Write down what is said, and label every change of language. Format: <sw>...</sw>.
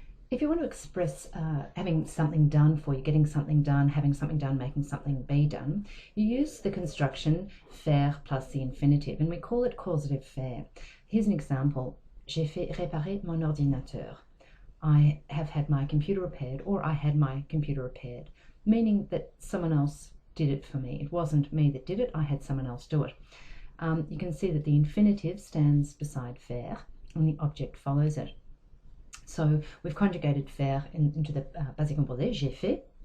<en>If you want to express having something done for you, getting something done, having something done, making something be done, you use the construction faire plus the infinitive, and we call it causative faire. Here's an example.</en> <fr>J'ai fait réparer mon ordinateur.</fr> <en>I have had my computer repaired, or I had my computer repaired, meaning that someone else did it for me. It wasn't me that did it, I had someone else do it. You can see that the infinitive stands beside faire and the object follows it. So we've conjugated faire into the participle composé,</en> <fr>j'ai fait.</fr>